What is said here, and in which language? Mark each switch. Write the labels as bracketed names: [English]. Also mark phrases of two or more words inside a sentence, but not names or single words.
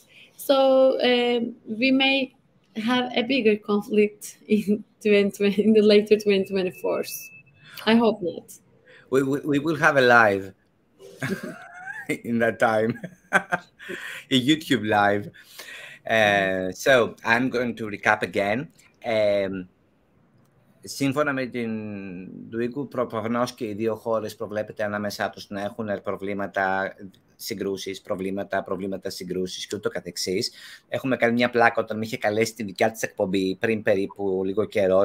[English] So we may have a bigger conflict in 2020, in the later 2024s. I hope not. We will have a live in that time, a YouTube live. So I'm going to recap again. [Greek] Σύμφωνα με την Ντουίγκου, προφανώς και οι δύο χώρες προβλέπεται ανάμεσά τους να έχουν προβλήματα, συγκρούσεις, προβλήματα συγκρούσεις και ούτω καθεξής. Έχουμε κάνει μια πλάκα όταν με είχε καλέσει τη δικιά της εκπομπή πριν περίπου λίγο καιρό.